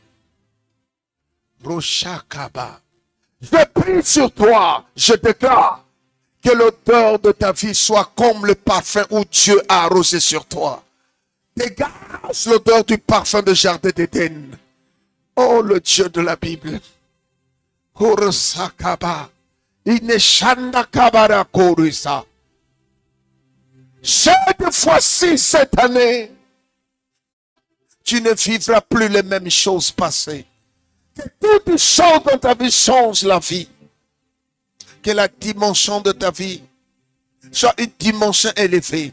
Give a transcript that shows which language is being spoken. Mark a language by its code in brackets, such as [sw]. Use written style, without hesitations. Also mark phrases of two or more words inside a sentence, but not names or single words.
[fr] Roshakaba. Je prie sur toi, je déclare que l'odeur de ta vie soit comme le parfum où Dieu a arrosé sur toi. Dégage l'odeur du parfum de jardin d'Éden. Oh, le Dieu de la Bible. Horosakaba. Ineshanda kabara korisa. Cette fois-ci, cette année, tu ne vivras plus les mêmes choses passées. Que toutes les choses dans ta vie changent la vie. Que la dimension de ta vie soit une dimension élevée.